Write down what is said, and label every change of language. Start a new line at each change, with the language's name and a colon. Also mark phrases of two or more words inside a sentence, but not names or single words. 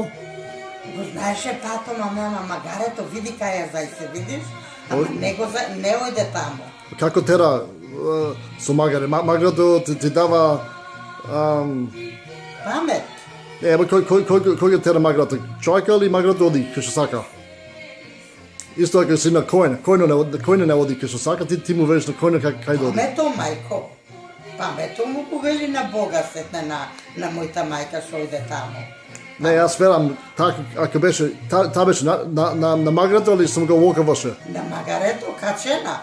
Macedonian: Го знаеше Пато, мама, магарето, види кај ја зајсе, видиш? Ама не ојде таму. Како тера со магаре? Магарето ти дава... Памет. Кој го тера магарето? Човека или магарето оди, кај што сака? Isto ako si na којно не оди кај што сака, ти му велиш на којно кај да оди. Памето, мајко. Памето му повели на Бога сетне на мојата мајка што иде таму. Не, јас верам, ако беше, та беше на Магарето или сум го локаваше? На Магарето, качена.